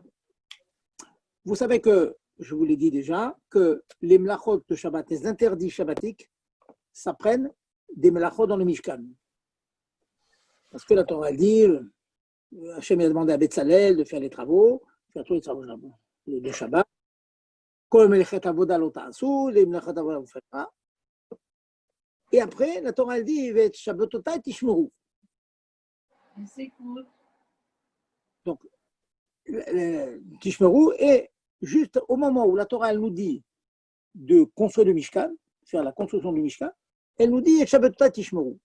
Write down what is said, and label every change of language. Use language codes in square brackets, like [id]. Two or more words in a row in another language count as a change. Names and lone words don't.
[fr] Vous savez que, je vous l'ai dit déjà, que les mlachot de Shabbat, les interdits shabbatiques, ça prenne des mlachot dans le Mishkan. Parce que la Torah dit, Hachem a demandé à Betzalel de faire les travaux, faire tous les travaux de Shabbat. [he] כל מלאכת עבודה לא תעשו, les מלאכת עבודה [fr] vous faites pas. Et après, la Torah dit, [he] שבתתי תשמרו. [fr] Donc, tishmeru, et juste au moment où la Torah elle nous dit de construire le Mishkan, faire la construction du Mishkan, elle nous dit [he] שבתתי תשמרו.